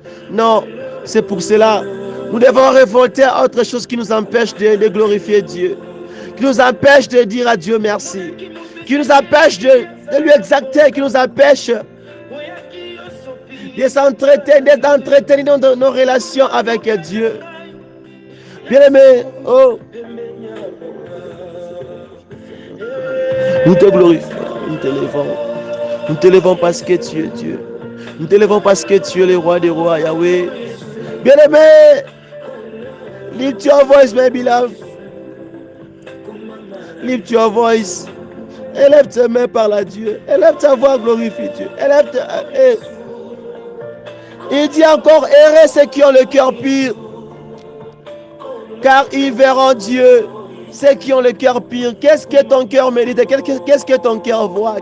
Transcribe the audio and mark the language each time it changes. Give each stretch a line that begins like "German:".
French: Non, c'est pour cela. Nous devons révolter à autre chose qui nous empêche de glorifier Dieu, qui nous empêche de dire à Dieu merci, qui nous empêche de lui exalter, qui nous empêche de s'entretenir, d'entretenir nos relations avec Dieu. Bien-aimé, oh, nous te glorifions, nous te levons. Nous te levons parce que tu es Dieu. Nous te levons parce que tu es le roi des rois, Yahweh. Bien-aimé,
English: lift your voice, my beloved. Lift your voice.
French: Élève tes mains par la Dieu. Élève ta voix, glorifie Dieu. Élève ta... Il dit encore, errez ceux qui ont le cœur pur, car ils verront Dieu. Ceux qui ont le cœur pur, qu'est-ce que ton cœur médite? Qu'est-ce que ton cœur voit?